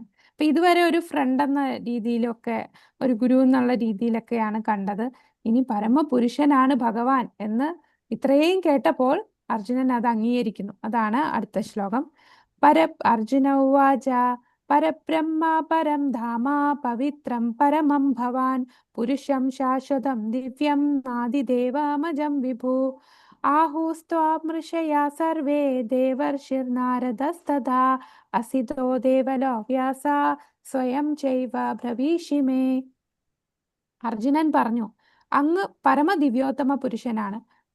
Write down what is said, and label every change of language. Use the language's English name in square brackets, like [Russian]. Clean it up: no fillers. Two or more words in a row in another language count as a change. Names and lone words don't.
[Malayalam] അപ്പൊ ഇതുവരെ ഒരു ഫ്രണ്ട് എന്ന രീതിയിലൊക്കെ, ഒരു ഗുരു എന്നുള്ള രീതിയിലൊക്കെയാണ് കണ്ടത്. ഇനി പരമപുരുഷനാണ് ഭഗവാൻ എന്ന് ഇത്രയും കേട്ടപ്പോൾ അർജുനൻ അത് അംഗീകരിക്കുന്നു. അതാണ് അടുത്ത ശ്ലോകം. [Sanskrit] അർജുന ഉവാച പരബ്രഹ്മ പരം ധാമ പവിത്രം പരമം ഭവാൻ പുരുഷം ശാശ്വതം ദിവ്യം നാദിദേവമജം വിഭു ആഹുസ്ത്വാമൃഷയാ സർവേ ദേവർഷിർനാരദസ്തഥാ അസിതോ ദേവലോ വ്യാസ സ്വയം ചൈവ ബ്രവീഷിമേ. [Malayalam] അർജുനൻ പറഞ്ഞു, അങ്ങ് പരമദിവ്യോത്തമ പുരുഷനാണ്.